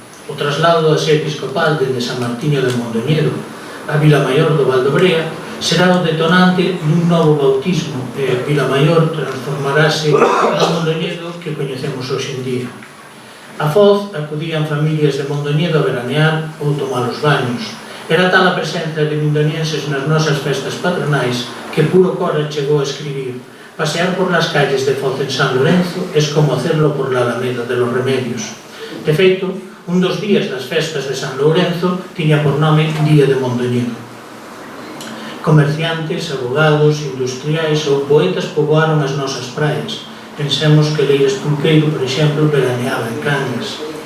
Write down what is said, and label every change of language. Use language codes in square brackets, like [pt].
[gl] O traslado da sede episcopal dende San Martiño de Mondoñedo a Vilamaior do Valdobrea será o detonante dun novo bautismo e Vilamaior transformarase no Mondoñedo que coñecemos hoxe en día. A Foz acudían familias de Mondoñedo a veranear ou tomar os baños. Era tal a presenza de mindonienses nas nosas festas patronais que Puro Cora chegou a escribir: [es] pasear por las calles de Foz en San Lorenzo es como hacerlo por la Alameda de los Remedios. [gl] De feito, un dos días das festas de San Lourenzo tiña por nome Día de Mondoñedo. Comerciantes, abogados, industriais ou poetas poboaron as nosas praias. Pensemos que Leires Pulqueiro, por exemplo, veraneaba en Cangas.